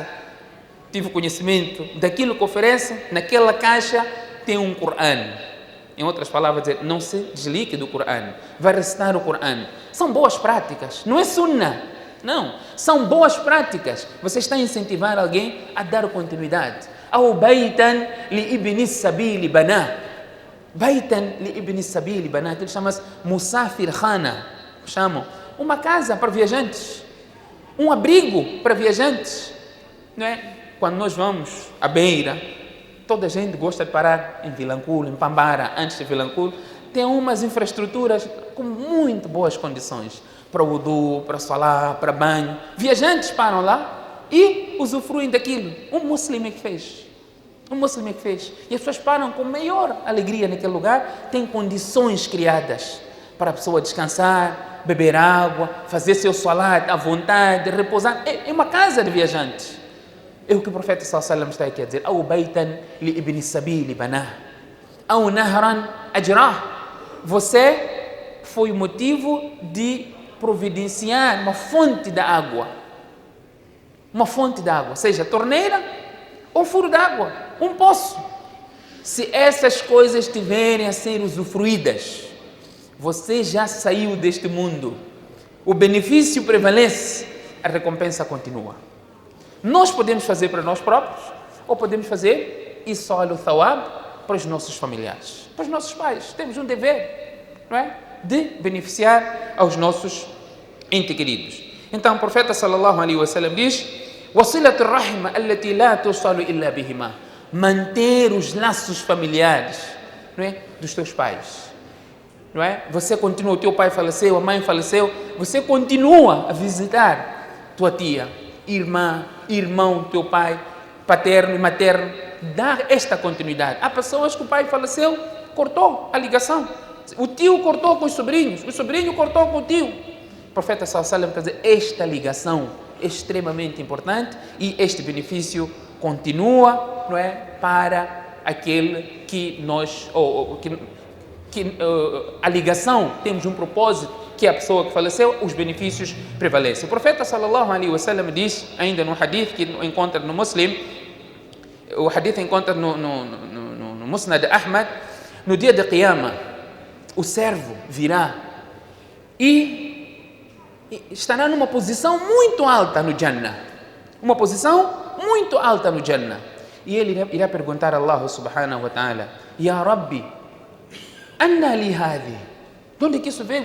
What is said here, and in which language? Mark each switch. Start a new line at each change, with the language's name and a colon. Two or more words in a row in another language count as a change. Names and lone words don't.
Portuguese: Tive conhecimento daquilo que oferece, naquela caixa tem um Coran. Em outras palavras, dizer, não se desligue do Coran, vai recitar o Coran. São boas práticas, não é sunnah, não, são boas práticas. Você está a incentivar alguém a dar continuidade. Ou
Arabic: بيتا لابن السبيل بناه, بيتا لابن السبيل بناه,
Portuguese: ele chama-se
Urdu: مسافر خانہ,
Portuguese: chamam uma casa para viajantes, um abrigo para viajantes, não é? Quando nós vamos à Beira, toda a gente gosta de parar em Vilanculo, em Pambara, antes de Vilanculo. Tem umas infraestruturas com muito boas condições para o wudu, para salah, para banho. Viajantes param lá e usufruem daquilo. Um muçulmano que fez. E as pessoas param com maior alegria naquele lugar. Tem condições criadas para a pessoa descansar, beber água, fazer seu salat à vontade, repousar. É uma casa de viajantes. É o que o profeta
Arabic: صلى الله عليه وسلم
Portuguese: está aqui a dizer. Ou
Arabic: بيتا لابن السبيل بناه,
Portuguese: ou
Arabic: نهرا أجراه.
Portuguese: Você foi o motivo de providenciar uma fonte de água. Uma fonte de água, seja torneira ou furo d'água, um poço. Se essas coisas estiverem a ser usufruídas, você já saiu deste mundo. O benefício prevalece, a recompensa continua. Nós podemos fazer para nós próprios, ou podemos fazer
Urdu: ایصال ثواب
Portuguese: para os nossos familiares, para os nossos pais. Temos um dever, não é? De beneficiar aos nossos entes queridos. Então o profeta
Arabic: صلى الله عليه وسلم
Portuguese: diz:
Arabic: "وصلة الرحم التي لا توصل إلا بهما",
Portuguese: manter os laços familiares, não é? Dos teus pais. Não é? Você continua, o teu pai faleceu, a mãe faleceu, você continua a visitar tua tia, irmã, irmão, teu pai, paterno e materno. Dá esta continuidade. Há pessoas que o pai faleceu, cortou a ligação. O tio cortou com os sobrinhos, o sobrinho cortou com o tio. O profeta
Arabic: صلى الله عليه وسلم
Portuguese: quer dizer, esta ligação é extremamente importante e este benefício continua, não é? Para aquele que nós, a ligação, temos um propósito, que é a pessoa que faleceu, os benefícios prevalecem. O profeta
Arabic: صلى الله عليه وسلم
Portuguese: diz, ainda no hadith que encontra no Muslim, o hadith encontra no Musnad Ahmad, no dia de Qiyamah, o servo virá e estará numa posição muito alta no Jannah, uma posição muito alta no Jannah, e ele irá perguntar a
Arabic: الله سبحانه وتعالى: يا ربي أنى لي هذا,
Portuguese: de onde que isso veio?